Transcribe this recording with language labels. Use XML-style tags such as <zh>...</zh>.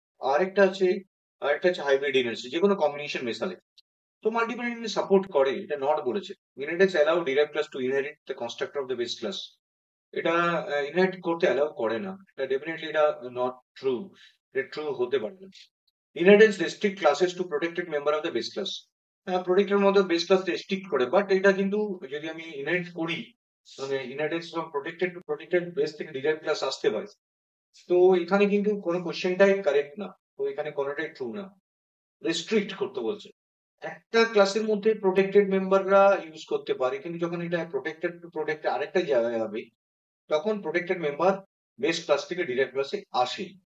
<bn>আরেকটা হচ্ছে hybrid inheritance, যে কোনো কম্বিনেশন মেশালে। তো মাল্টিপল ইনহেরিটেন্স সাপোর্ট করে, এটা নট বলেছে।</bn> <en>inheritance allow derived class to inherit the constructor of the base class,</en> <bn>এটা ইনহেরিট করতে অ্যালাউ করে না, এটা ডেফিনেটলি এটা নট ট্রু, এটা ট্রু হতে পারে না।</bn> <en>Inheritance restrict classes to protected member of the base class.</en> <bn>প্রোটেক্টের মধ্যে বেস ক্লাস রেস্ট্রিক্ট করে, বাট এটা কিন্তু যদি আমি ইনহেরিট করি, মানে inheritance from protected two protected base থেকে ডিরাইভ ক্লাস আসতে পারে, তো এখানে কিন্তু কোনো কোশ্চেনটাই কারেক্ট না, তো এখানে কোনোটাই ট্রু না, রেস্ট্রিক্ট করতে বলছে। একটা ক্লাসের মধ্যে প্রোটেক্টেড মেম্বাররা ইউজ করতে পারে, কিন্তু যখন এটা প্রোটেক্টেড টু প্রোটেক্টেড আরেকটা জায়গায় হবে, তখন প্রোটেক্টেড মেম্বার বেস ক্লাস থেকে ডিরাইভ ক্লাসে আসে।</bn>